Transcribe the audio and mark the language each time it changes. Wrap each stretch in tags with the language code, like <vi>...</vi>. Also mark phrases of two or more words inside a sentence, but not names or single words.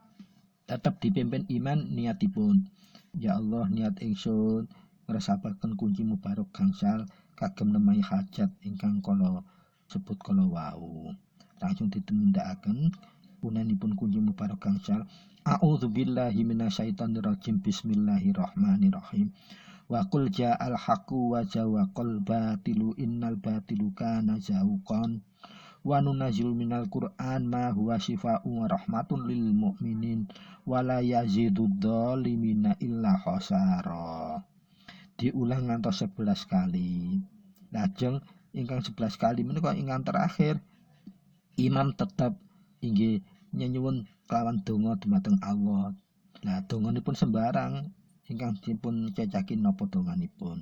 <jv>Tetap dipimpin iman niatipun. Ya Allah, niat ingsun ngresapaken kunci mubarak gangsal kagem nemahi hajat ingkang kala sebut kala wau. Langsung ditindakaken punanipun kunci mubarak gangsal.</jv> <ar>أعوذ بالله من الشيطان الرجيم. بسم الله الرحمن الرحيم. وقل جاء الحق وزهق الباطل إن الباطل كان زهوقا وننزل من القرآن ما هو شفاء ورحمة للمؤمنين ولا يزيد الظالمين إلا خسارا.</ar> <jv>Diulang ngantos 11 kali. Lajeng ingkang 11 kali menika ingkang terakhir imam tetap inggih nyuwun kelawan donga dumateng Allah. Lah donganipun sembarang ingkang dipun cecakin napa donganipun.</jv>